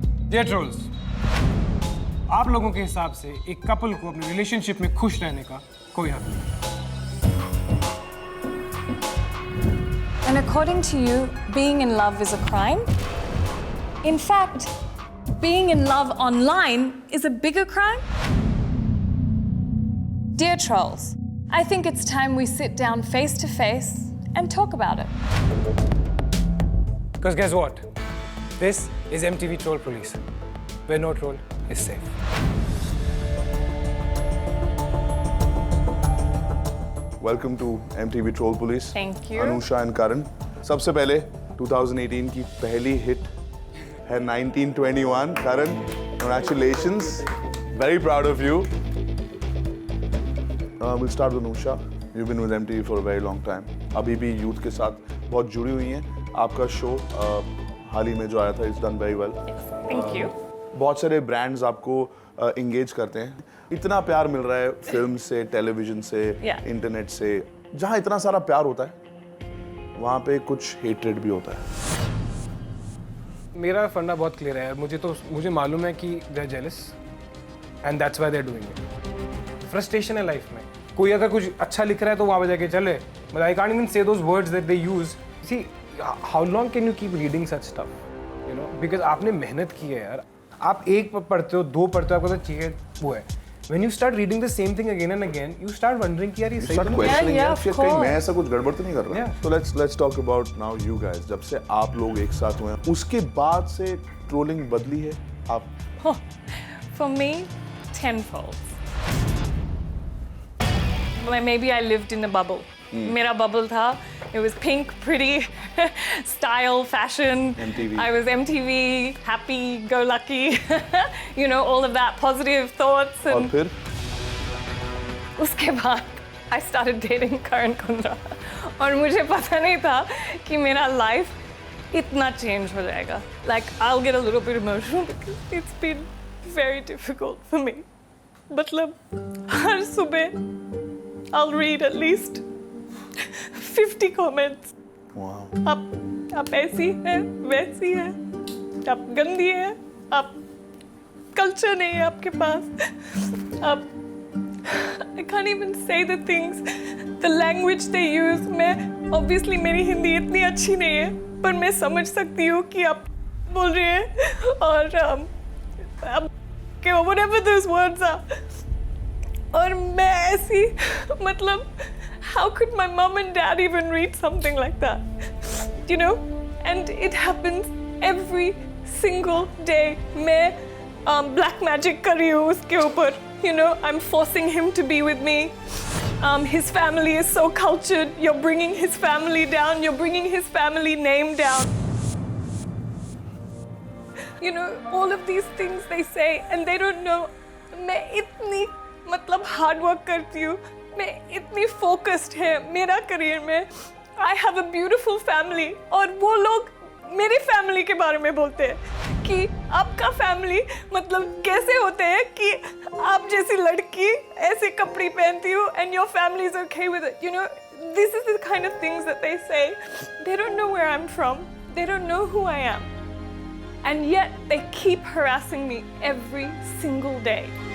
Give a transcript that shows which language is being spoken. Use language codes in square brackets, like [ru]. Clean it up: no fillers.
[hi] Dear trolls, आप लोगों के हिसाब से एक कपल को अपने रिलेशनशिप में खुश रहने का कोई हक नहीं। [en] And according to you, being in love is a crime? In fact, being in love online is a bigger crime? Dear trolls, I think it's time we sit down face to face and talk about it. Because guess what? This is MTV Troll Police, where no troll is safe. Welcome to MTV Troll Police. Thank you. [hi] Anusha and Karan. सबसे पहले 2018 की पहली hit है 1921. [en] Karan, congratulations. Very proud of you. We'll start with Anusha. You've been with MTV for a very long time. [hi] अभी भी youth के साथ बहुत जुड़ी हुई हैं. आपका शो हाल ही में जो आया था, [en] it's done very well. Thank you. [hi] बहुत सारे ब्रांड्स आपको इंगेज करते हैं. इतना प्यार मिल रहा है फिल्म से, टेलीविजन से, इंटरनेट से. जहाँ इतना सारा प्यार होता है वहाँ पे कुछ हेट्रेड भी होता है. मेरा फंडा बहुत क्लियर है. मुझे मालूम है कि [en] They are jealous and that's why they are doing it. [hi] Frustration है लाइफ में. कोई अगर कुछ अच्छा लिख रहा है तो वहाँ पे जाके चले. [en] But I can't even say those words that they use. See how long can you keep reading such stuff, you know, because [hi] आपने मेहनत की है यार. आप एक पढ़ते हो, दो पढ़ते हो, आपको तो चाहिए वो है. [en] When you start reading the same thing again and again, you start wondering [hi] कि यार ये सही तो नहीं है. [en] Yeah, of [hi] कहीं मैं ऐसा कुछ गड़बड़ तो नहीं कर रहा. [en] Yeah. So let's talk about now you guys. [hi] जब से आप लोग एक साथ हुए हैं, उसके बाद से ट्रोलिंग बदली है आप? [en] For me, tenfold. Maybe I lived in a bubble. [hi] मेरा bubble था. [en] It was pink, pretty, style, fashion. MTV. I was MTV, happy, go lucky. You know, all of that positive thoughts. [hi] और [en] And [hi] फिर उसके बाद [en] I started dating Karan Kundra. [hi] और मुझे पता नहीं था कि मेरा life इतना change हो जाएगा. [en] Like, I'll get a little bit emotional because it's been very difficult for me. [hi] मतलब हर सुबह [en] I'll read at least 50 comments. wow. [hi] आप ऐसी है, वैसी है, आप गंदी है, आप कल्चर नहीं है आपके पास, आप [en] I can't even say the things, the language they use. [hi] मैं obviously मेरी हिंदी इतनी अच्छी नहीं है, पर मैं समझ सकती हूँ कि आप बोल रहे हैं और आप [en] whatever those words are. [hi] और मैं ऐसी, मतलब [en] how could my mom and dad even read something like that? You know? And it happens every single day. [hi] मैं black magic कर रही हूँ उसके ऊपर. [en] You know, I'm forcing him to be with me. His family is so cultured. You're bringing his family down. You're bringing his family name down. You know, all of these things they say and they don't know. [hi] मैं इतनी मतलब hard work करती हूँ. मैं इतनी focused है मेरा career में. [en] I have a beautiful family. [hi] और वो लोग मेरी फैमिली के बारे में बोलते हैं कि आपका फैमिली मतलब कैसे होते हैं कि आप जैसी लड़की ऐसे कपड़े पहनती हो [en] and your family is okay with it. You know, this is the kind of things that they say. They don't know where I'm from. They don't know who I am. And yet they keep harassing me every single day.